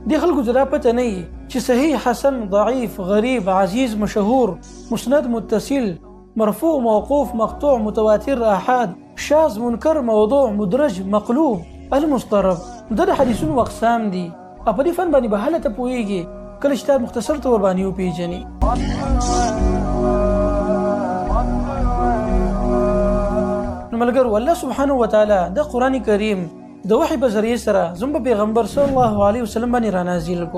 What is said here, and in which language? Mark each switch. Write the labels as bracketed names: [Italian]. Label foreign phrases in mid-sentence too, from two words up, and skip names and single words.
[Pashto] دې خلکو ته دا پته نه وي چې صحیح، حسن، ضعیف، غریب، عزیز، مشهور، مسند، متصل، مرفوع، موقوف، مقطوع، متواتر، آحاد، شاذ، منکر، موضوع، مدرج، مقلوب، المضطرب دا د حدیثونو اقسام دي. په دې فن باندې به هلته پوهیږي کله چې تا مختصر تور باندې وپېژنې. نو ملګرو، الله [Arabic] سبحانه وتعالی [Pashto] د قرآن کریم د وحی په ذریعه سره زموږ پیغمبر [Arabic] صلی الله علیه وسلم [Pashto] باندې را نازل کو.